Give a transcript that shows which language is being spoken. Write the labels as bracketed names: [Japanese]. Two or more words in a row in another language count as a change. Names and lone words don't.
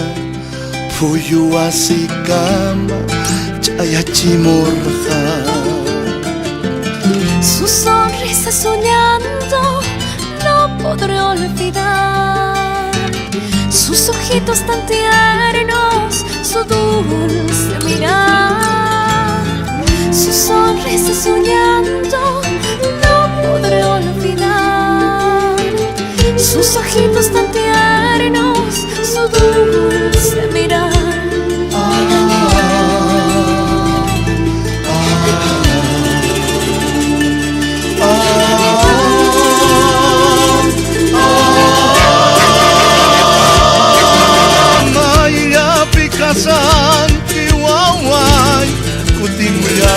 [Spanish] Pujuasi kama, chayachi morha. Su sonrisa soñando no podré olvidar. Sus ojitos tan tiernos, su dulce mirar. Su sonrisa soñando no podré olvidar. Sus ojitos tan tiernos, su dulce mirar. [Quechua] Maya pikasanki wawai kutimuya.